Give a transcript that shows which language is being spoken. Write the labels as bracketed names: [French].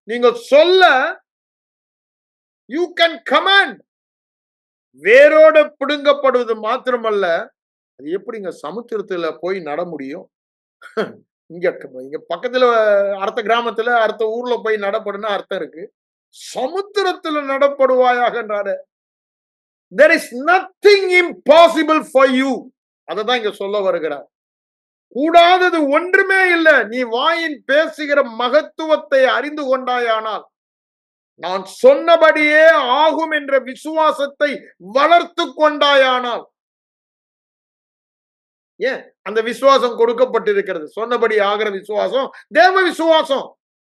[Tamil] நீங்க சொல்ல [English] You can command. [Tamil] வேரோட பிடுங்கப்படுவது மாத்திரமல்ல, அது எப்படிங்க சமுத்திரத்துல போய் நட முடியும்? இங்க பக்கத்துல அடுத்த கிராமத்துல அடுத்த ஊர்ல போய் நடப்படுனா அர்த்தம் இருக்கு. சமுத்திரத்துல நடப்படுவாயாகன்றாரு. [English] There is nothing impossible for you. [Tamil] அததான் இங்க சொல்ல வருகிறார். கூடாதது ஒன்றுமே இல்லை. நீ வாயின் பேசுகிற மகத்துவத்தை அறிந்து கொண்டாயானால், நான் சொன்னபடியே ஆகும் என்ற விசுவாசத்தை வளர்த்து கொண்டாயானால். ஏன் அந்த விசுவாசம் கொடுக்கப்பட்டிருக்கிறது? சொன்னபடி ஆகிற விசுவாசம் தேவ விசுவாசம்.